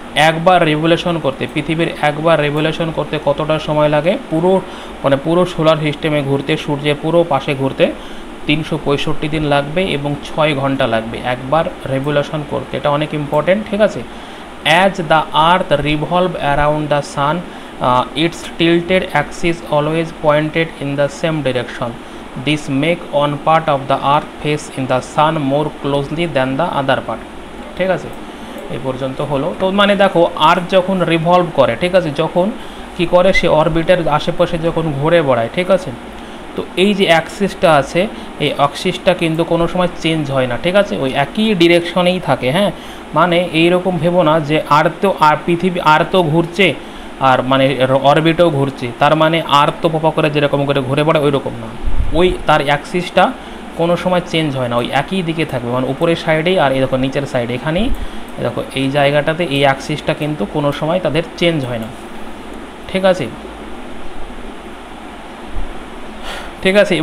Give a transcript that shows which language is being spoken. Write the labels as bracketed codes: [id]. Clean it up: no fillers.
[bn] একবার রেভলিউশন করতে, পৃথিবীর একবার রেভলিউশন করতে কতটা সময় লাগে, পুরো সোলার সিস্টেমে ঘুরতে, সূর্যের পুরো পাশে ঘুরতে 365 দিন লাগবে এবং 6 ঘন্টা লাগবে একবার রেভলিউশন করতে। এটা অনেক ইম্পর্টেন্ট, ঠিক আছে। [en] As the earth revolve around the sun its tilted axis always pointed in the same direction. This make one part of the earth face in the sun more closely than the other part. [bn] ঠিক আছে, এই পর্যন্ত হলো। তো মানে দেখো আর্থ যখন revolve করে, ঠিক আছে, যখন কি করে সে অরবিটের আশেপাশে যখন ঘুরে বেড়ায়, ঠিক আছে, তো এই যে অ্যাক্সিসটা আছে এই অ্যাক্সিসটা কিন্তু কোনো সময় চেঞ্জ হয় না, ঠিক আছে, ওই একই ডিরেকশনেই থাকে। হ্যাঁ, মানে এইরকম ভেবো না যে আর্থ আর পৃথিবী আর্থ ঘুরছে আর মানে অরবিটেও ঘুরছে, তার মানে আর্থ পপা করে যেরকম করে ঘুরে বেড়ায় ওই রকম না, ওই তার অ্যাক্সিসটা কোনো সময় চেঞ্জ হয় না, ওই একই দিকে থাকবে, মানে উপরের সাইডেই আর এই দেখো নিচের সাইডে এখানেই দেখো এই জায়গাটাতে এই অ্যাক্সিসটা কিন্তু কোনো সময় তাদের চেঞ্জ হয় না, ঠিক আছে, ঠিক আছে।